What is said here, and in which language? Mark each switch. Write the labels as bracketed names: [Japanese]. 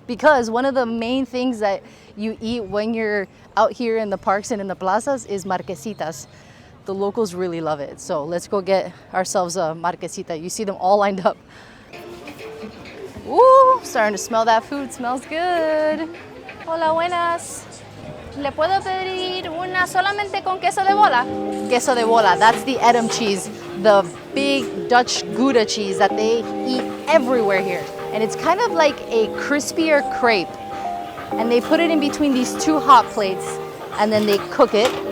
[English] Because one of the main things that you eat when you're out here in the parks and in the plazas is marquesitas. The locals really love it. So let's go get ourselves a marquesita. You see them all lined up. Ooh, starting to smell that food. Smells good. [Spanish] Hola, buenas. ¿Le puedo pedir una solamente con queso de bola? [English] Queso de bola, that's the Edam cheese, the big Dutch Gouda cheese that they eat everywhere here. And it's kind of like a crispier crepe. And they put it in between these two hot plates and then they cook it.